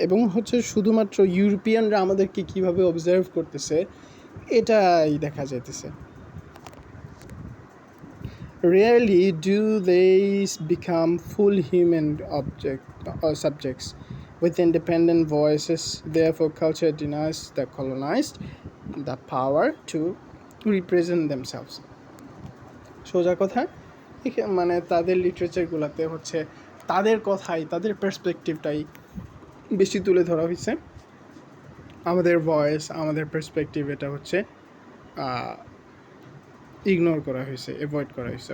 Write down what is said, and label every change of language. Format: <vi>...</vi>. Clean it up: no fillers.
<bn>এবং হচ্ছে শুধুমাত্র ইউরোপিয়ানরা আমাদেরকে কীভাবে অবজার্ভ করতেছে এটাই দেখা যাইতেছে।</bn> <en>Rarely do they become full human subjects with independent voices. Therefore, culture denies the colonized the power to represent themselves.</en> <bn>সোজা কথা, মানে তাদের লিটারেচারগুলোতে হচ্ছে তাদের কথাই, তাদের পার্সপেক্টিভটাই বেশি তুলে ধরা হয়েছে। আমাদের ভয়েস, আমাদের পার্সপেক্টিভ এটা হচ্ছে ইগনোর করা হয়েছে, অ্যাভয়েড করা হয়েছে।</bn>